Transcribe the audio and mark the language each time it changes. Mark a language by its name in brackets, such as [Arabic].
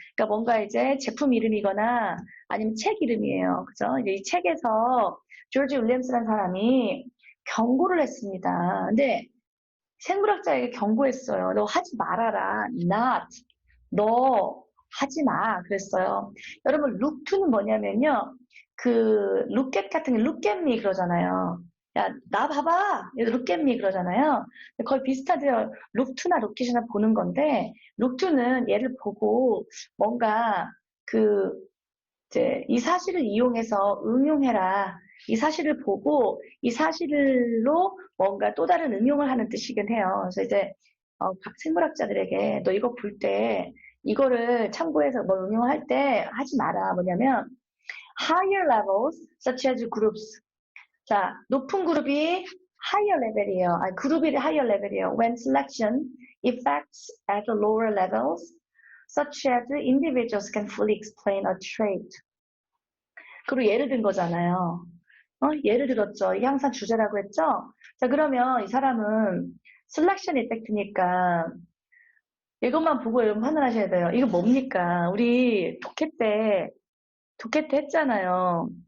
[Korean] 그러니까 뭔가 이제 제품 이름이거나 아니면 책 이름이에요. 그죠? 이제 이 책에서 조지 윌리엄스라는 사람이 경고를 했습니다. 근데 생물학자에게 경고했어요. 너 하지 말아라. Not. 너 하지 마. 그랬어요. 여러분, look to는 뭐냐면요. 그 look at 같은 게 [English] look at me [Korean] 그러잖아요. 야, 나 봐봐. [English] look at me [Korean] 그러잖아요. 거의 비슷하죠. look to나 look at이나 보는 건데 look to는 얘를 보고 뭔가 그 이제 이 사실을 이용해서 응용해라. 이 사실을 보고 이 사실로 뭔가 또 다른 응용을 하는 뜻이긴 해요. 그래서 이제 각 생물학자들에게 너 이거 볼 때 이거를 참고해서 뭐 응용할 때 하지 마라. 뭐냐면 [English] higher levels such as groups. [Korean] 자, 높은 그룹이 higher level이에요. 그룹이 higher level이에요. [English] When selection effects at lower levels such as individuals can fully explain a trait. [Korean] 그리고 예를 든 거잖아요. 예를 들었죠. 이게 항상 주제라고 했죠? 자, 그러면 이 사람은 셀렉션 이펙트니까 이것만 보고 여러분 판단하셔야 돼요. 이거 뭡니까? 우리 독해 때 했잖아요.